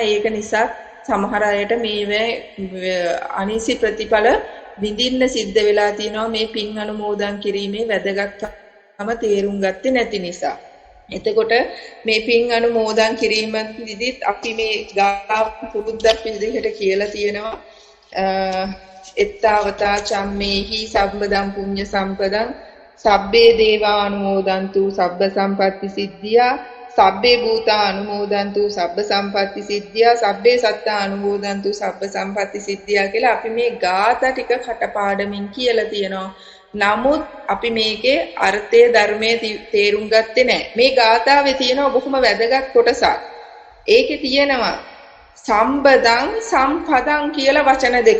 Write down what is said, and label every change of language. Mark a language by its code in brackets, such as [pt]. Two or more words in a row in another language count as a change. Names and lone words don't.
[si] ඒක නිසා සමහර අයට මේවේ අනිසි ප්‍රතිඵල විඳින්න සිද්ධ වෙලා තියෙනවා මේ පින් අනුමෝදන් කිරීමේ වැදගත්කම තේරුම් ගත්තේ නැති නිසා. එතකොට මේ පින් අනුමෝදන් කිරීමෙදිත් අපි මේ ගාථා පුරුද්දක් විදිහට කියලා තියෙනවා. [pi] එත්තාවතා චම්මේහි සම්බදම් පුඤ්ඤ සම්පදං සබ්බේ දේවා අනුමෝදන්තු සබ්බ සම්පatti සිද්ධියා සබ්බේ භූතා අනුමෝදන්තු සබ්බ සම්පatti සිද්ධියා සබ්බේ සත්තා අනුමෝදන්තු සබ්බ සම්පatti සිද්ධියා [si] කියලා අපි මේ ගාථා ටික කටපාඩමින් කියලා තියෙනවා. නමුත් අපි මේකේ අර්ථය ධර්මයේ තේරුම් ගත්තේ නැහැ. මේ ගාථාවේ තියෙනවා බොහොම වැදගත් කොටසක්. ඒකේ තියෙනවා [pi] සම්බදං සම්පදං [si] කියලා වචන දෙකක්.